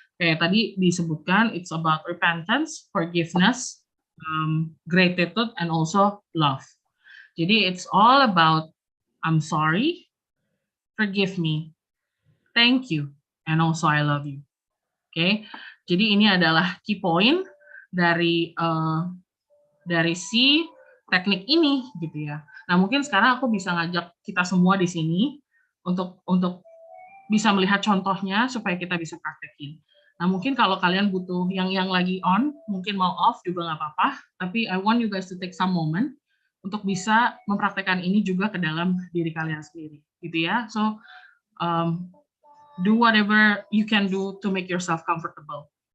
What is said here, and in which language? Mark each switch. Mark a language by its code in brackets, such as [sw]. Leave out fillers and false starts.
[id] Kayak tadi disebutkan, [en] it's about repentance, forgiveness, gratitude, and also love. [id] Jadi [en] it's all about I'm sorry, forgive me, thank you, and also I love you. [id] Oke. Jadi ini adalah key point dari si teknik ini gitu ya. Nah, mungkin sekarang aku bisa ngajak kita semua di sini untuk bisa melihat contohnya supaya kita bisa praktekin. Nah, mungkin kalau kalian butuh yang lagi on, mungkin mau off juga nggak apa-apa, tapi [en] I want you guys to take some moment [id] untuk bisa mempraktekkan ini juga ke dalam diri kalian sendiri, gitu ya. [en] So, do whatever you can do to make yourself comfortable.